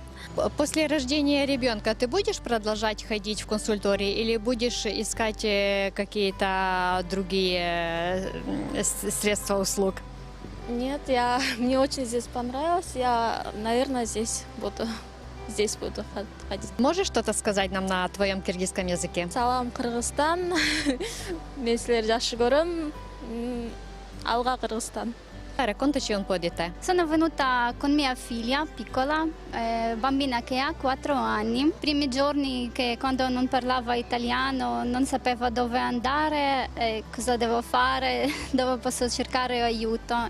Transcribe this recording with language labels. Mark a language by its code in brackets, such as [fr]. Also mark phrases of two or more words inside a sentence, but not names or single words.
[ru] После рождения ребенка ты будешь продолжать ходить в консультории или будешь искать какие-то другие средства услуг? Нет, мне очень здесь понравилось. Я, наверное, здесь буду ходить. Можешь что-то сказать нам на твоем киргизском языке? [ky] Салам, Кыргызстан. Мен силерди жакшы көрөм. Алга Кыргызстан. [it] Raccontaci un po' di te. Sono venuta con mia figlia piccola, bambina che ha 4 anni. I primi giorni che quando non parlava italiano non sapevo dove andare, cosa devo fare, dove posso cercare aiuto.